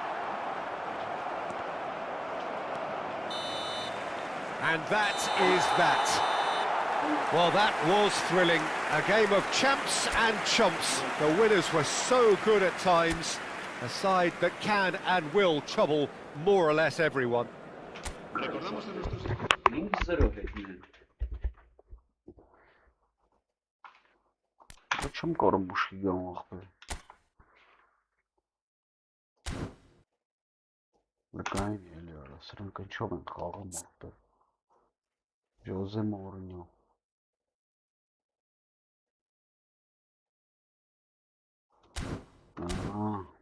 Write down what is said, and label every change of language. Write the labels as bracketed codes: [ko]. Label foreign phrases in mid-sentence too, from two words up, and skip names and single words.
[en] And that is that. Well, that was thrilling. A game of champs and chumps. The winners were so good at times. A side that can and will trouble more or less everyone. [es] Recordamos a nuestros... [en] Link zero [hy] հետն է։ Չեմ կարող մուշկի գամ ախպեր։ Լկային էլի արա, սրանք ինչով են խաղում ախպեր։ Ժոզե Մորինյո։ Ահա։